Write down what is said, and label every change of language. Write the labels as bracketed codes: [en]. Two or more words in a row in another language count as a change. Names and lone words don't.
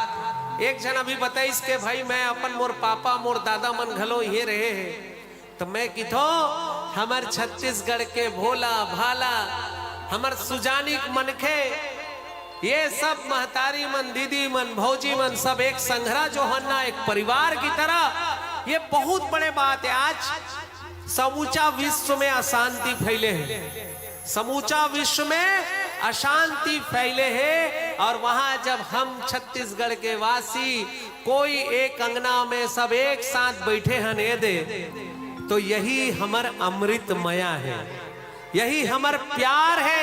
[hne] एक जन अभी बताइस के भाई मैं अपन मोर पापा मोर दादा मन घलो ये रहे हैं। तो मैं किथो हमर छत्तीसगढ़ के भोला भाला हमर सुजानिक मनखे, ये सब महतारी मन दीदी मन भौजी मन सब एक संघरा जो है ना, एक परिवार की तरह। ये बहुत बड़े बात है। आज समूचा विश्व में अशांति फैले है, समूचा विश्व में अशांति फैले है। और वहां जब हम छत्तीसगढ़ के वासी कोई एक अंगना में सब एक साथ बैठे हैं ने दे, तो यही हमर अमृतमया है, यही हमर प्यार है।